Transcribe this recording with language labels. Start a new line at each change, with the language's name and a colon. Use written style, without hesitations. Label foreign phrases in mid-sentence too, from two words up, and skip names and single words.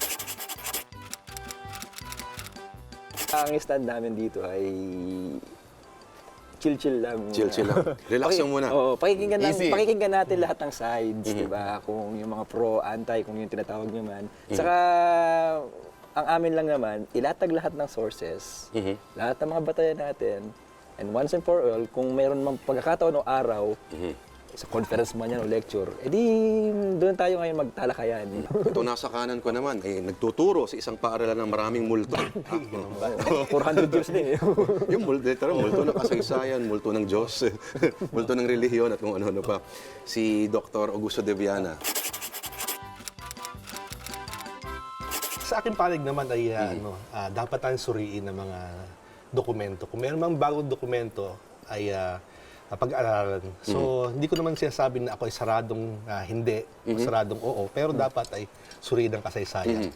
Filipino: Ang stand namin dito ay chill-chill lang. Chill lang. Relax lang muna. Oo, Easy. pakikinggan natin lahat ng sides, di ba? Kung yung mga pro, anti, kung yung tinatawag nyo man. Saka, ang amin lang naman, ilatag lahat ng sources, lahat ng mga batayan natin,
English: and once and for all,
Filipino: kung mayroon mang pagkakataon o araw, sa conference man yan o lecture, edi doon tayo ngayon magtalakayan. Ito nasa kanan ko naman, nagtuturo sa isang paaralan ng maraming multo. 400 years din eh. Yung multo ng kasaysayan, multo ng Diyos, multo ng relihiyon at kung ano-ano pa. Si Dr. Augusto de Viana. Sa aking panig naman ay dapat tayong suriin ng mga dokumento. Kung mayroon mang bagong dokumento ay pag-aralan. So, hindi ko naman sinasabi na ako ay saradong hindi, o saradong oo, pero dapat ay suriin ang kasaysayan.